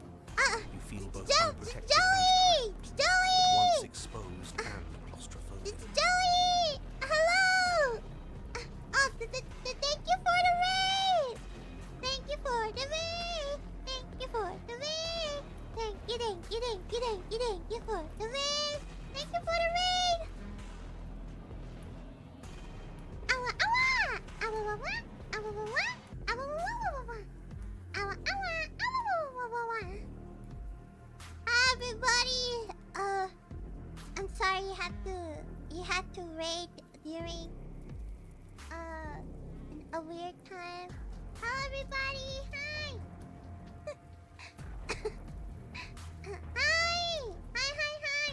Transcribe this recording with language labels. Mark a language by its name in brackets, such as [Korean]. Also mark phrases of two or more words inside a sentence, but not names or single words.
[English] You feel both unprotected and trapped, at once exposed and claustrophobic. It's Joey! Hello! Thank you for the raid! Thank you for the raid! Thank you for the raid! Thank you for the raid! Thank you for the raid! Awa awa! Awa wawa! Awa wawa! Awa wawa! Awa awa! Awa wawa! Hi everybody! I'm sorry you had to raid during a weird time. Hello everybody! Hi! Hi!